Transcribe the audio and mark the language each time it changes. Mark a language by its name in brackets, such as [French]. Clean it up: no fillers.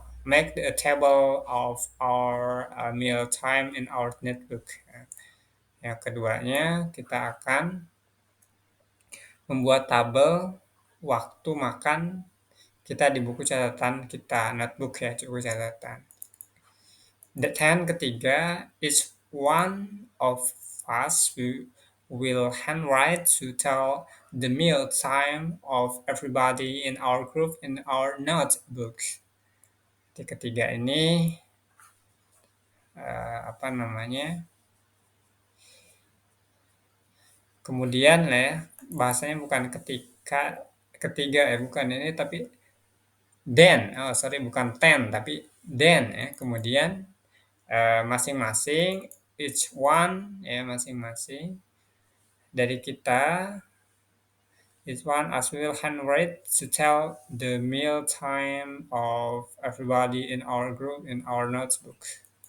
[English] make a table of our meal time in our notebook. [Indonesian] Yang keduanya, kita akan membuat tabel waktu makan kita di buku catatan kita, notebook ya, buku catatan. [English] Ketiga, each one of us will handwrite to tell the meal time of everybody in our group in our notebook. [Indonesian] Di ketiga ini apa namanya? Kemudian lah ya, bahasanya bukan ketiga ya, bukan ini tapi then. [English] Oh, sorry [Indonesian] bukan ten tapi then ya. Kemudian masing-masing [English] each one ya [Indonesian] masing-masing dari kita [English] each one as will handwrite to tell the meal time of everybody in our group in our notebook.